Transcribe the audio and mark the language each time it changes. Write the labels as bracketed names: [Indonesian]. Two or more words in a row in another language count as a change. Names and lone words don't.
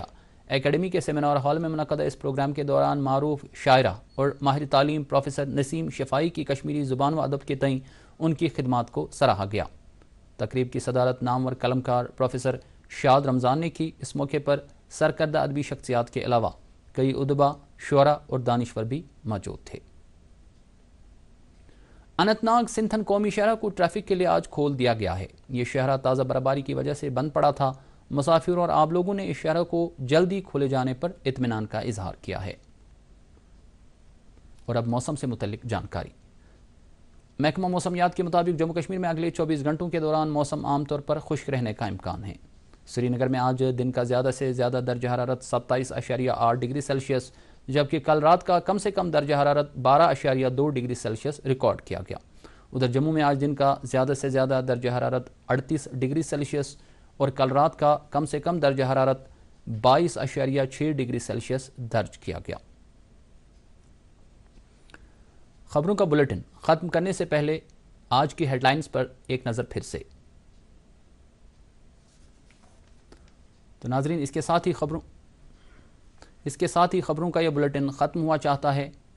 [Urdu] اکیڈمی کے [English] seminar hall [Urdu] میں منعقدہ اس پروگرام کے دوران معروف شاعرہ اور ماہر تعلیم پروفیسر نسیم شفائی کی کشمیری زبان و ادب کے تئیں ان کی خدمات کو سراہا گیا۔ تقریب کی صدارت نامور قلمکار پروفیسر شاد رمضان نے کی۔ اس موقع پر سرکردہ ادبی شخصیات کے علاوہ کئی ادبا، شعراء اور دانشور بھی موجود تھے۔ اننت ناگ سنتھن قومی شاہراہ کو ٹریفک کے لیے آج کھول دیا گیا ہے۔ یہ شاہراہ تازہ برفباری کی وجہ سے بند پڑا تھا۔ مسافروں اور عام لوگوں نے اس شاہراہ کو جلدی کھولے جانے پر اطمینان کا اظہار کیا ہے۔ اور اب موسم سے متعلق جانکاری۔ محکمہ موسمیات کے مطابق جموں کشمیر میں اگلے 24 گھنٹوں کے دوران موسم عام طور پر خشک رہنے کا امکان ہے۔ سری نگر میں آج دن کا زیادہ سے زیادہ درجہ حرارت 27.8 [English] degree Celsius [Urdu] جبکہ کل رات کا کم سے کم درجہ حرارت 12.2 [English] degree Celsius [Urdu] ریکارڈ کیا گیا۔ ادھر جموں میں آج دن کا زیادہ سے زیادہ درجہ حرارت 38 [English] degree Celsius [Urdu] اور کل رات کا کم سے کم درجہ حرارت 22.6 [English] degree Celsius [Urdu] درج کیا گیا۔ خبروں کا بلیٹن ختم کرنے سے پہلے آج کی ہیڈ لائنز پر ایک نظر پھر سے۔ تو ناظرین اس کے ساتھ ہی خبروں کا یہ بلیٹن ختم ہوا چاہتا ہے۔